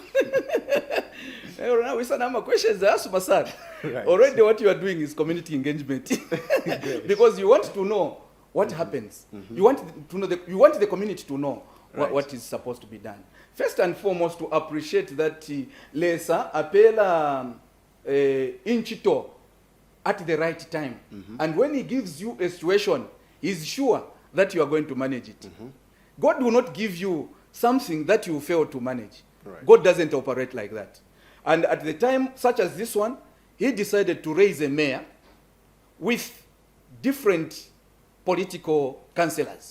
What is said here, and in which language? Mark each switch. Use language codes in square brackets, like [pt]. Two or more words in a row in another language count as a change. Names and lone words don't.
[en] Now we some questions. Right. Already what you are doing is community engagement. Because you want to know what happens. You want to know you want the community to know what is supposed to be done. First and foremost, to appreciate that [bem] Lesa apela inchito [en] at the right time. And when he gives you a situation, he's sure that you are going to manage it. God will not give you something that you fail to manage. Right. God doesn't operate like that. And at the time, such as this one, he decided to raise a mayor with different political councillors.